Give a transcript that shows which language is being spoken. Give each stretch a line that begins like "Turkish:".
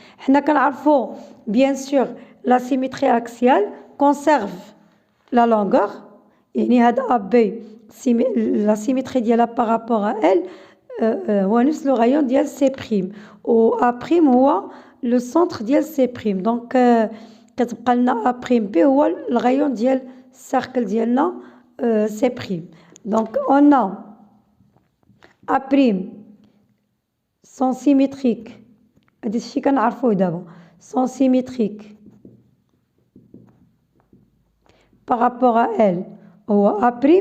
Arabic: حنا كنعرفوا
French: bien sûr la symétrie axiale conserve la longueur يعني هاد AB la symétrie ديالها par rapport à L
Arabic: هو نفس
French: le rayon ديال C' و A' هو le centre ديال C'.
Arabic: donc كتبقى لنا A' B هو الغيون ديال السيركل ديالنا C'.
French: donc on a A' sont symétriques
Arabic: هادي الشيء كنعرفوه دابا
French: sont symétriques par rapport à L هو A'